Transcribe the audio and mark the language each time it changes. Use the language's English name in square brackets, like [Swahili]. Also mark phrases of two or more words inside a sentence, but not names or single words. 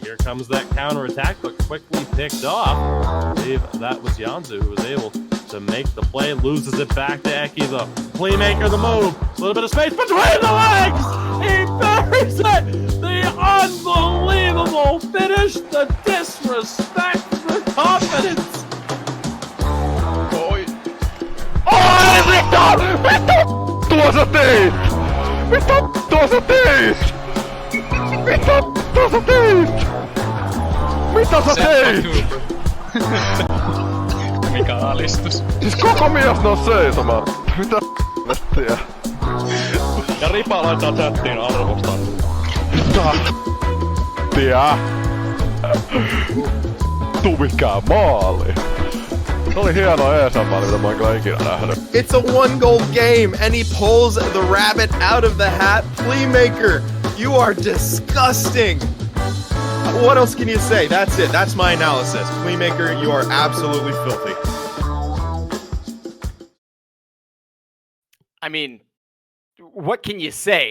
[English] Here comes that counterattack, but quickly picked off. I believe that was Janzu who was able to make the play. Loses it back to Eki, the playmaker, the move. A little bit of space between the legs. He buries it. The unbelievable finish, the disrespect, the confidence. [Finnish] Oi! Oi, mitä tuossa teit? Mitä tuossa teit? Mitä tuossa teit? Mitä sä teit? Mikä alistus? Siis koko mies nousi seisomaan. Mitä vettiä? Ja Ripa laittaa chattiin arvostan. Mitä? Tiä? Tuu mikään maali. Se oli hieno ESL-maali, mitä mä oon kyllä ikinä nähnyt. [English] It's a 1-goal game, and he pulls the rabbit out of the hat. Playmaker, you are disgusting. What else can you say? That's it. That's my analysis. Playmaker, you are absolutely filthy. I mean, what can you say?